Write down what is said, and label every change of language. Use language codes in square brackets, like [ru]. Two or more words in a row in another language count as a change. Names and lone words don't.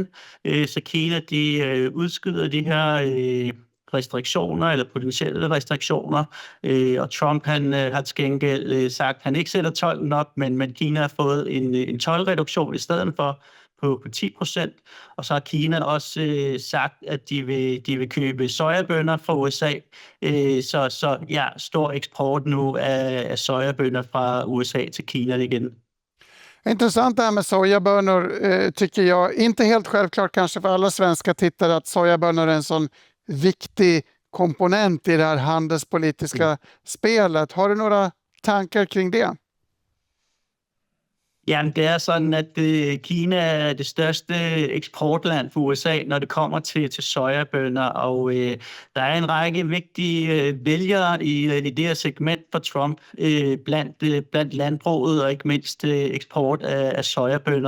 [da] Så Kina, de udskyder de her restriktioner eller potentielle restriktioner, og Trump han har til gengæld sagt, at han ikke sætter tolden op, men Kina har fået en toldreduktion i stedet for på 10%, og så har Kina også sagt, at de vil købe sojabønner fra USA, så stor eksport nu af sojabønner fra USA til Kina igen. [sv] Intressant det här med sojabönor tycker jag. Inte helt självklart kanske för alla svenska tittare att sojabönor är en sån viktig komponent i det här handelspolitiska spelet. Har du några tankar kring det? [da] Jamen, det er sådan, at Kina er det største eksportland for USA, når det kommer til sojabønner, og der er en række vigtige vælgere i det her segment for Trump blandt landbruget og ikke mindst eksport af sojabønner.